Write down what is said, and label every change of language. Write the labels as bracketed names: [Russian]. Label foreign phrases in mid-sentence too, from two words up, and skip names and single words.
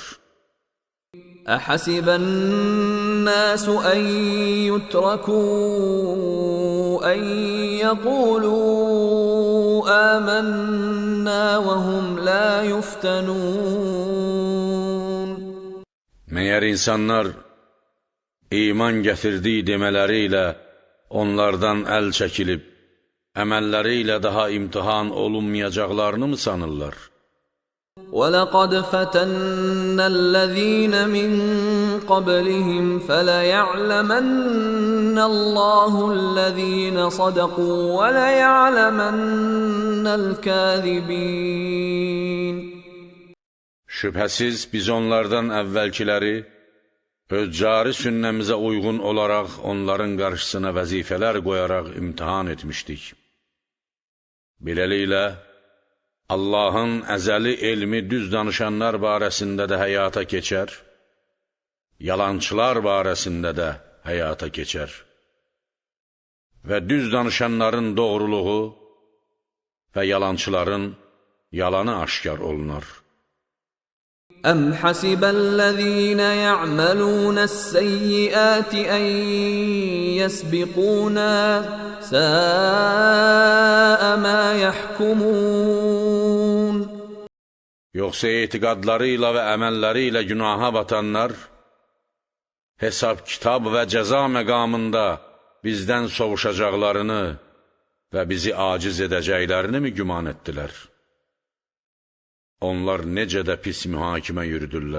[Arabic] أحسب الناس أن يتركوا أن يقولوا آمنا وهم لا يفتنون. [Azerbaijani] Məyər insanlar iman gətirdiyi demələri ilə onlardan əl çəkilib, əməlləri ilə daha imtihan olunmayacaqlarını mı sanırlar? [Arabic] وَلَقَدْ فَتَنَّ الَّذِينَ مِنْ قَبْلِهِمْ فَلَيَعْلَمَنَّ اللَّهُ الَّذِينَ صَدَقُوا وَلَيَعْلَمَنَّ الْكَاذِبِينَ. [Azerbaijani] Şübhəsiz biz onlardan əvvəlkiləri öz cari sünnəmizə uyğun olaraq onların qarşısına vəzifələr qoyaraq imtihan etmişdik. Beləliklə, Allahın əzəli elmi düz danışanlar barəsində də həyata keçər, yalançılar barəsində də həyata keçər və düz danışanların doğruluğu və yalançıların yalanı aşkar olunar. [Arabic] أَمْ حَسِبَ الَّذِينَ يَعْمَلُونَ السَّيِّئَاتِ أَنْ يَسْبِقُونَا سَاءَ مَا يَحْكُمُونَ. [Azerbaijani] Yoxsa etiqadlarıyla və əməllərilə günaha batanlar, hesab, kitab və cəza məqamında bizdən sovuşacaqlarını və bizi aciz edəcəklərini mi güman etdilər? Onlar necə də pis mühakimə yürüdürlər.